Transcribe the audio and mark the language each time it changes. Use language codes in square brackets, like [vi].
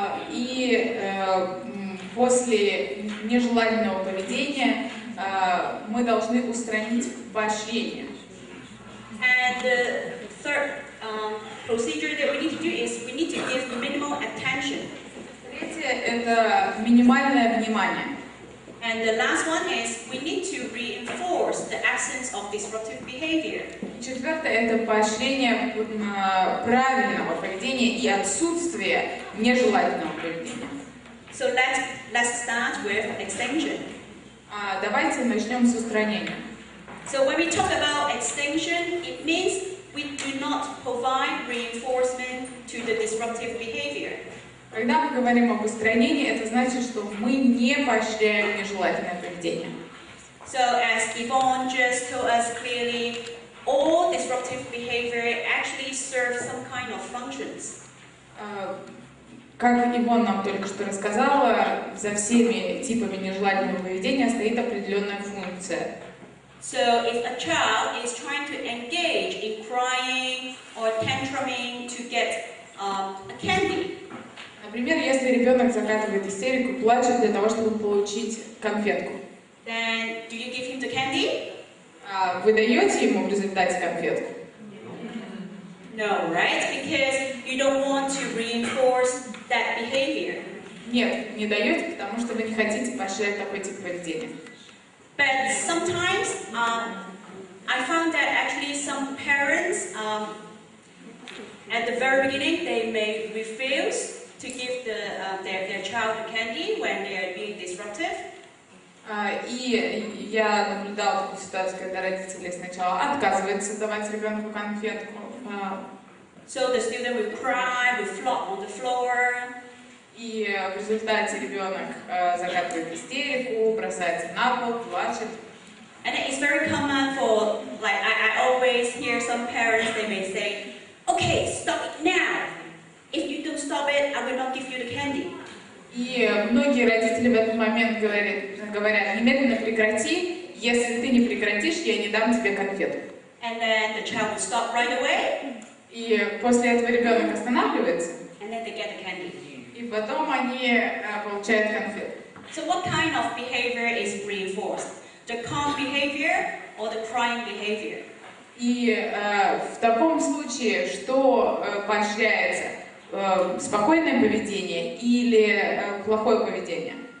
[ru] И после нежелательного поведения мы должны устранить поощрение. [en] And the third procedure that we need to do is we need to give minimal attention. [ru] Третье – это минимальное внимание. [en] And the last one is we need to reinforce the absence of disruptive behavior. [ru] Четвертое – это поощрение правильного поведения и отсутствие нежелательного поведения. [en] So let's start with extinction. [ru] Давайте начнем с устранения. [en] So when we talk about extinction, it means we do not provide reinforcement to the disruptive behavior. [ru] Когда мы говорим об устранении, это значит, что мы не поощряем нежелательное поведение. [en] So as Yvonne just told us clearly, all disruptive behavior actually serves some kind of functions. [ru] Как Ивон нам только что рассказала, за всеми типами нежелательного поведения стоит определенная функция. [en] So if a child is trying to engage in crying or tantruming to get a candy, [ru] например, если ребенок закатывает истерику, плачет для того, чтобы получить конфетку, [en] then do you give him the candy? [ru] Вы даете ему в результате конфетку? [en] No, right? Because you don't want to reinforce that behavior. [ru] Нет, не даете, потому что вы не хотите поощрять такой тип поведения. [en] But sometimes I found that actually some parents at the very beginning they may refuse to give their child candy when they are being disruptive. [ru] И я наблюдала такую ситуацию, когда родители сначала отказываются давать ребенку конфетку. [en] So the student will cry, will flop on the floor. [ru] И в результате ребенок закатывает истерику, бросается на пол, плачет. [en] And it's very common for, like, I always hear some parents, they may say, okay, stop it now. If you don't stop it, I will not give you the candy. [ru] И многие родители в этот момент говорят, немедленно прекрати, если ты не прекратишь, я не дам тебе конфету. [en] And then the child will stop right away. [ru] И после этого ребенок останавливается. [en] And then they get the candy. [ru] И потом они получают конфету. [en] So what kind of behavior is reinforced? The calm behavior or the crying behavior? [ru] И в таком случае, что поощряется? Спокойное поведение или плохое поведение?